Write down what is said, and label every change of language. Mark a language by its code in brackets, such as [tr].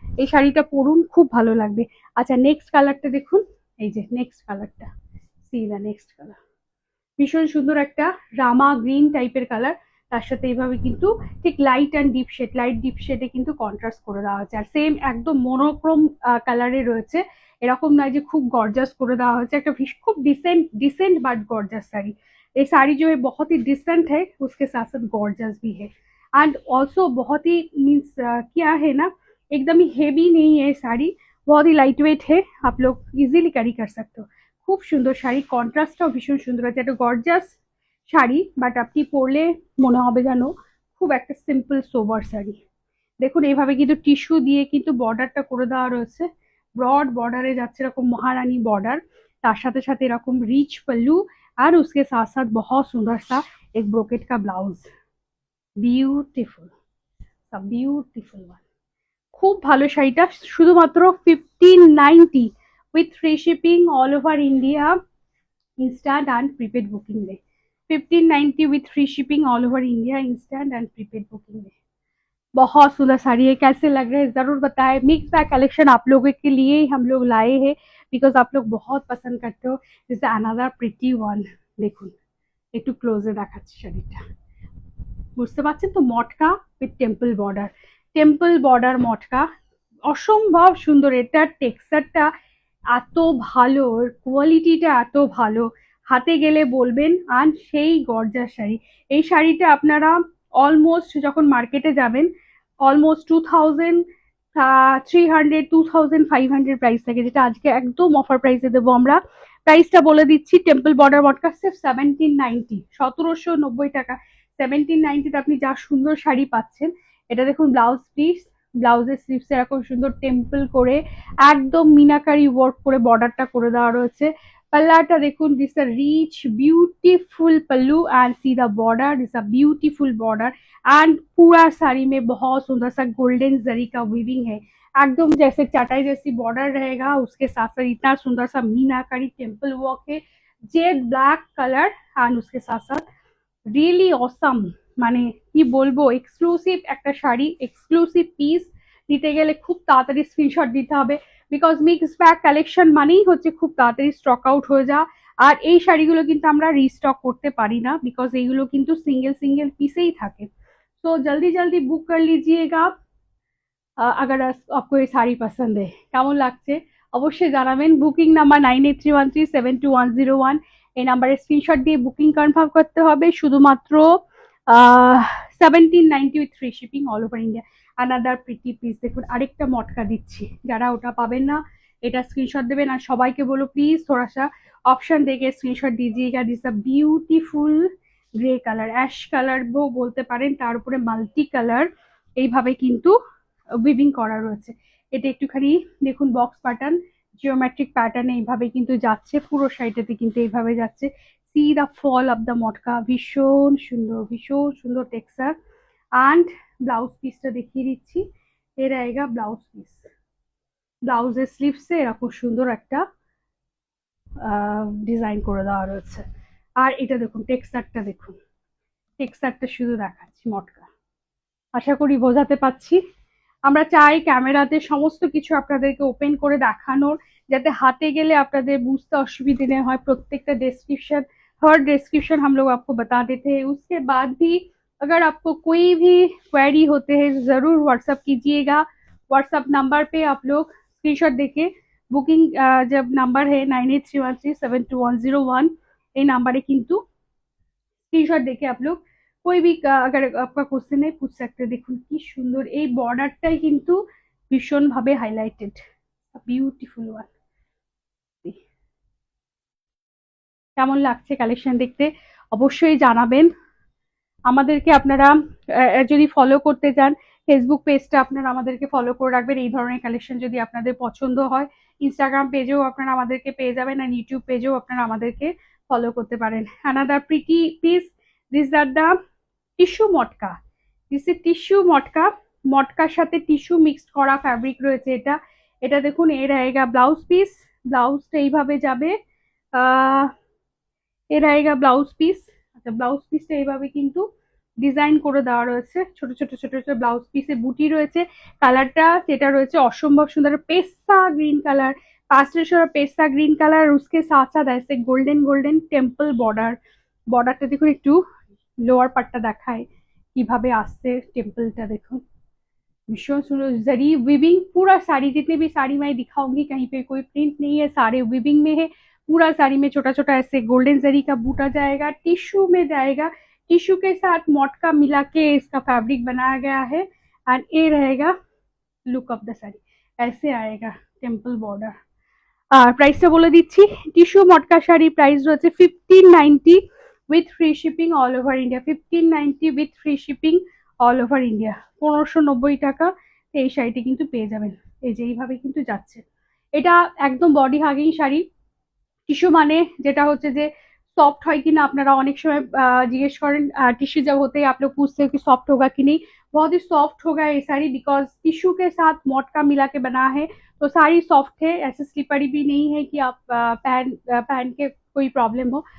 [bn] এই শাড়িটা পরুন, খুব ভালো লাগবে। আচ্ছা নেক্সট কালারটা দেখুন, এই যে নেক্সট কালারটা, [en] see the next colour, [bn] ভীষণ সুন্দর একটা রামা গ্রিন টাইপের কালার। তার সাথে এইভাবে কিন্তু ঠিক light and deep shade, light deep শেডে কিন্তু কন্ট্রাস্ট করে দেওয়া হয়েছে, আর সেম একদম মোনোক্রোম কালারে রয়েছে। এরকম নয় যে খুব গর্জাস করে দেওয়া হয়েছে, একটা খুব [hi] decent decent but gorgeous sari. ये साड़ी जो है बहुत ही डिसेंट है, उसके साथ साथ गॉर्जस भी है, एंड ऑल्सो बहुत ही मीन्स क्या है ना, एकदम ही हेवी नहीं है साड़ी, बहुत ही लाइट वेट है, आप लोग इजीली कैरी कर सकते हो। [bn] খুব সুন্দর শাড়ি, কন্ট্রাস্টটাও ভীষণ সুন্দর আছে, একটা গর্জাস শাড়ি, বাট আপনি পরলে মনে হবে যেন খুব একটা সিম্পল সোবার শাড়ি। দেখুন এইভাবে কিন্তু টিস্যু দিয়ে কিন্তু বর্ডারটা করে দেওয়া রয়েছে, ব্রড বর্ডারে যাচ্ছে এরকম মহারানী বর্ডার, তার সাথে সাথে এরকম রিচ [hi] पल्लू और उसके साथ साथ बहुत सुंदर सा एक ब्रोकेट का ब्लाउज, [bn] বিউটিফুল, বিউটিফুল ওয়ান। খুব ভালো শাড়িটা, শুধুমাত্র 1590 with free shipping all over India, [hi] instant and prepaid booking में। 1590 with free shipping all over India, instant and prepaid booking में। बहुत सुंदर साड़ी है, कैसे लग रहे हैं जरूर बताएं। मिक्स बैग कलेक्शन आप लोगों के लिए ही हम लोग लाए हैं, बिकॉज आप लोग बहुत पसंद करते हो। [en] this another pretty one, [bn] দেখুন একটু ক্লোজে দেখাচ্ছি শাড়িটা, বুঝতে পারছেন তো, মটকা with temple border, temple border মটকা, অসম্ভব সুন্দর। এটার টেক্সচারটা এত ভালো, কোয়ালিটিটা এত ভালো, হাতে গেলে বলবেন আর সেই গর্জাস শাড়ি। এই শাড়িটা আপনারা অলমোস্ট যখন মার্কেটে যাবেন, অলমোস্ট 2300 2500 প্রাইস থাকে, যেটা আজকে একদম অফার প্রাইসে দেবো আমরা। প্রাইসটা বলে দিচ্ছি, টেম্পল বর্ডার মটকা সির্ফ 1790, 1790 টাকা। 1790 আপনি যা সুন্দর শাড়ি পাচ্ছেন। এটা দেখুন ব্লাউজ পিস, ব্লাউজের স্লিভস এরকম সুন্দর টেম্পল করে একদম মিনাকারি ওয়ার্ক করে বর্ডারটা করে দেওয়া রয়েছে। पल्लाटा देखुन, [en] this a rich beautiful pallu and see the border, [hi] this a beautiful border, and पूरा साड़ी में बहुत सुंदर सा गोल्डन जरी का वीविंग है, एकदम जैसे चटाई जैसी बॉर्डर रहेगा, उसके साथ साथ इतना सुंदर सा मीनाकारी टेम्पल वर्क है, जेड ब्लैक कलर, एंड उसके साथ साथ रियली ऑसम, [bn] মানে কি বলবো, এক্সক্লুসিভ একটা শাড়ি, এক্সক্লুসিভ পিস। নিতে গেলে খুব তাড়াতাড়ি স্ক্রিনশট দিতে হবে, বিকজ মিক্স ব্যাগ কালেকশন মানেই হচ্ছে খুব তাড়াতাড়ি স্টক আউট হয়ে যা। আর এই শাড়িগুলো কিন্তু আমরা রিস্টক করতে পারি না, বিকজ এইগুলো কিন্তু সিঙ্গেল সিঙ্গেল পিসেই থাকে। [hi] তো জলদি জলদি বুক কর লিজিয়েগা अगर आपको ये শাড়ি পছন্দ है। [bn] কেমন লাগছে অবশ্যই জানাবেন। বুকিং নাম্বার 9831372101, এই নাম্বারে স্ক্রিনশট দিয়ে বুকিং কনফার্ম করতে হবে। শুধুমাত্র 1790 with free shipping all over India. Another pretty piece, দেখুন আরেকটা মটকা দিচ্ছি, যারা ওটা পাবেন না এটা স্ক্রিনশট দেবেন। আর সবাইকে বলো প্লিজ [hi] थोड़ा सा ऑप्शन देके स्क्रीनशॉट दीजिएगा। [en] this a [bn] beautiful grey colour, ash colour বলতে পারেন, তার উপরে মাল্টি কালার এইভাবে কিন্তু উইভিং করা রয়েছে। এটা একটুখানি দেখুন বক্স প্যাটার্ন, জিওমেট্রিক প্যাটার্নে এইভাবে কিন্তু যাচ্ছে, পুরো শাড়িটাতে কিন্তু এইভাবে যাচ্ছে। [en] see the fall of the matka, [bn] ভীষণ সুন্দর, ভীষণ সুন্দর টেক্সচার। অ্যান্ড ব্লাউজ পিসটা দেখিয়ে দিচ্ছি, এর আएगा ব্লাউজ পিস, ব্লাউজের স্লিভসে এরকম সুন্দর একটা ডিজাইন করে দেওয়া রয়েছে। আর এটা দেখুন টেক্সচারটা, দেখুন টেক্সচারটা শুধু দেখাচ্ছি মটকা, আশা করি বোঝাতে পারছি। আমরা চাই ক্যামেরাতে সমস্ত কিছু আপনাদেরকে ওপেন করে দেখানোর, যাতে हाथे गेले আপনাদের বুঝতে অসুবিধে না হয়। [hi] प्रत्येकটা डिस्क्रिप्शन, हर डिस्क्रिप्शन हम लोग आपको बता देते हैं। उसके बाद भी अगर आपको कोई भी क्वेरी होते हैं जरूर व्हाट्सअप कीजिएगा। व्हाट्सअप नंबर पे आप लोग स्क्रीनशॉट देके बुकिंग, जब नंबर है 9831372101, [bn] এই নাম্বারে কিন্তু স্ক্রিনশট দেখে [hi] आप लोग कोई भी अगर आपका क्वेश्चन है पूछ सकते हैं। [bn] দেখুন কি সুন্দর এই বর্ডারটাই কিন্তু ভীষণ ভাবে হাইলাইটেড, বিউটিফুল ওয়ান। কেমন লাগছে কালেকশন দেখতে অবশ্যই জানাবেন। আমাদেরকে আপনারা যদি ফলো করতে চান, ফেসবুক পেজটা আপনারা আমাদেরকে ফলো করে রাখবেন। এই ধরনের কালেকশন যদি আপনাদের পছন্দ হয়, ইনস্টাগ্রাম পেজেও আপনারা আমাদেরকে পেয়ে যাবেন, আর ইউটিউব পেজেও আপনারা আমাদেরকে ফলো করতে পারেন। Another pretty piece, [en] this are the tissue matka, [bn] this is tissue মটকা, মটকার সাথে টিস্যু মিক্সড করা ফ্যাব্রিক রয়েছে এটা। এটা দেখুন এর আएगा ব্লাউজ পিস, ব্লাউজটা এইভাবে যাবে, এর আएगा ব্লাউজ পিস। আচ্ছা ব্লাউজ পিসটা এইভাবে কিন্তু ডিজাইন করে দেওয়া রয়েছে, ছোট ছোট ছোট ছোট ব্লাউজ পিসে বুটি রয়েছে। কালারটা যেটা রয়েছে অসম্ভব সুন্দর, পেস্তা গ্রিন কালার, পাস্টেল পেস্তা গ্রিন কালার, [hi] उसके साथ साथ ऐसे [bn] গোল্ডেন গোল্ডেন টেম্পল বর্ডার। বর্ডারটা দেখুন একটু, লোয়ার পার্টটা দেখায় কিভাবে আসছে টেম্পলটা দেখুন, [hi] भीषण सुंदर जरी विविंग पूरा साड़ी, जितने भी साड़ी मैं दिखाऊंगी कहीं पे कोई प्रिंट नहीं है, सारे विविंग में है। पूरा साड़ी में छोटा छोटा ऐसे गोल्डन जरी का बूटा जाएगा, टिश्यू में जाएगा, टिश्यू के साथ मटका मिला के इसका फैब्रिक बनाया गया है। एंड ये रहेगा लुक ऑफ द साड़ी, ऐसे आएगा टेम्पल बॉर्डर। [bn] আর প্রাইসটা বলে দিচ্ছি, টিস্যু মটকা শাড়ি প্রাইস রয়েছে 1590 with free shipping all over India, 1590 with free shipping all over India, 1590 টাকা এই শাড়িটি কিন্তু পেয়ে যাবেন। এই যে এইভাবে কিন্তু যাচ্ছে, এটা একদম বডি হাগিং শাড়ি। টিস্যু মানে যেটা হচ্ছে যে सॉफ्ट হয় কিনা, আপনারা অনেক সময় জিজ্ঞেস করেন [hi] टिश्यू जब होते ही आप लोग पूछते हो कि सॉफ्ट होगा कि नहीं, बहुत ही सॉफ्ट होगा ये साड़ी, बिकॉज टिश्यू के साथ मटका मिला के बना है, तो साड़ी सॉफ्ट है, ऐसे स्लिपरी भी नहीं है कि आप पहन के कोई प्रॉब्लम हो।